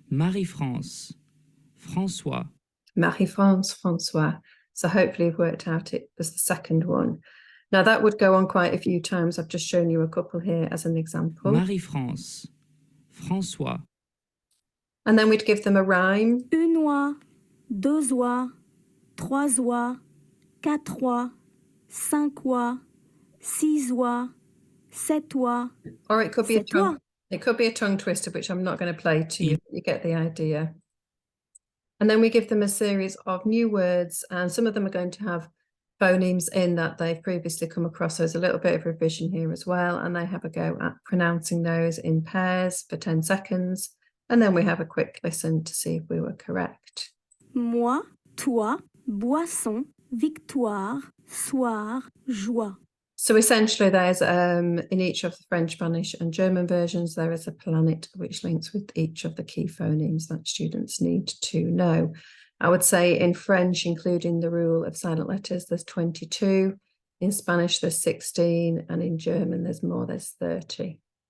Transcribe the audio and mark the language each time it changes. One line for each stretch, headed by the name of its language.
French: Marie-France. François. Marie-France, François.
English: So hopefully you've worked out it was the second one. Now that would go on quite a few times. I've just shown you a couple here as an example.
French: Marie-France. François.
English: And then we'd give them a rhyme.
French: une oie, deux oies, trois oies, quatre oies, cinq oies, six oies, sept oies.
English: Or it could be a tongue twister, which I'm not going to play to you. You get the idea. And then we give them a series of new words, and some of them are going to have phonemes in that they've previously come across. So there's a little bit of revision here as well, and they have a go at pronouncing those in pairs for 10 seconds. And then we have a quick listen to see if we were correct.
French: Moi, toi, boisson, victoire, soir, joie.
English: So essentially there's in each of the French, Spanish and German versions, there is a planet which links with each of the key phonemes that students need to know. I would say in French, including the rule of silent letters, there's 22. In Spanish, there's 16. And in German, there's more, there's 30.